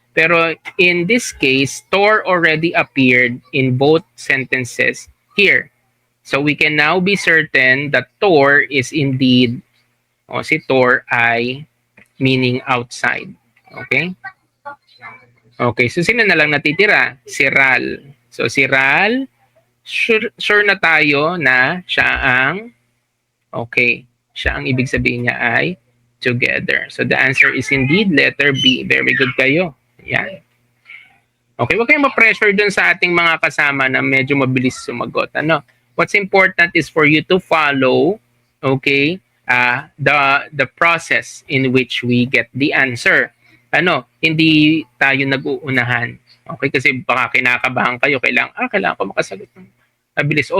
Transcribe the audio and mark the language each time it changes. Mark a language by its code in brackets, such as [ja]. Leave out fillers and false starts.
[en] Pero in this case, Tor already appeared in both sentences here. So we can now be certain that Tor is indeed, [tl] o si Tor ay meaning outside. Okay? Okay, so sino na lang natitira? Si Ral. So si Ral, sure na tayo na siya ang, okay, siya ang ibig sabihin niya ay together. [en] So the answer is indeed letter B. [tl] Very good kayo. Yan. Okay, huwag kayong ma-pressure dun sa ating mga kasama na medyo mabilis sumagot. Ano? [en] What's important is for you to follow, okay, the process in which we get the answer. [tl] Ano, hindi tayo nag-uunahan. Okay, kasi baka kinakabahan kayo, kailangan ko makasagot ng mabilis.